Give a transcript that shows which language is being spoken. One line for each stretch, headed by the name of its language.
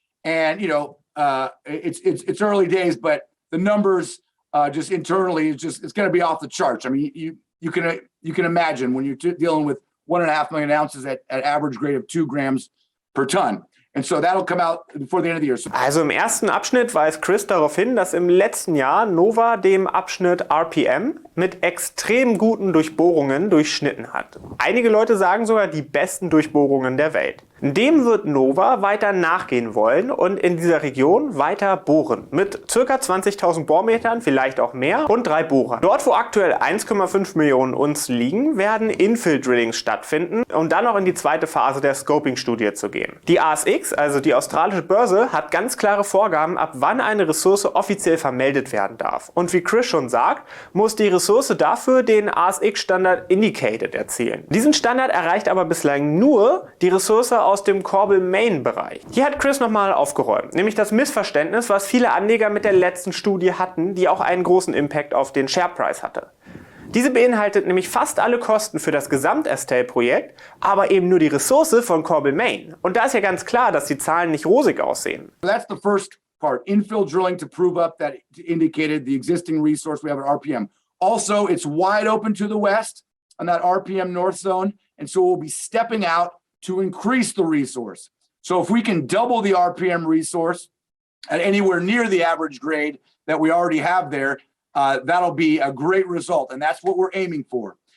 English: And, it's early days, but the numbers just internally, it's going to be off the charts. I mean, you can imagine when you're dealing with 1.5 million ounces at average grade of 2 grams per ton. And so that'll come out before the end of the year.
German: Also im ersten Abschnitt weist Chris darauf hin, dass im letzten Jahr Nova dem Abschnitt RPM mit extrem guten Durchbohrungen durchschnitten hat. Einige Leute sagen sogar die besten Durchbohrungen der Welt. Dem wird Nova weiter nachgehen wollen und in dieser Region weiter bohren. Mit ca. 20.000 Bohrmetern, vielleicht auch mehr, und 3 Bohrern. Dort, wo aktuell 1,5 Millionen Uns liegen, werden Infill-Drillings stattfinden, um dann noch in die zweite Phase der Scoping-Studie zu gehen. Die ASX, also die australische Börse, hat ganz klare Vorgaben, ab wann eine Ressource offiziell vermeldet werden darf. Und wie Chris schon sagt, muss die Ressource dafür den ASX-Standard Indicated erzielen. Diesen Standard erreicht aber bislang nur die Ressource aus dem Corbel-Main-Bereich. Hier hat Chris nochmal aufgeräumt, nämlich das Missverständnis, was viele Anleger mit der letzten Studie hatten, die auch einen großen Impact auf den Share-Price hatte. Diese beinhaltet nämlich fast alle Kosten für das Gesamt-Estelle-Projekt, aber eben nur die Ressource von Corbel-Main. Und da ist ja ganz klar, dass die Zahlen nicht rosig aussehen.
English: That's the first part, infill drilling to prove up that indicated the existing resource we have at RPM. Also, it's wide open to the west on that RPM north zone, and so we'll be stepping out to increase the resource. So if we can double the RPM resource at anywhere near the average grade that we already have there, that'll be a great result, and that's what we're aiming for.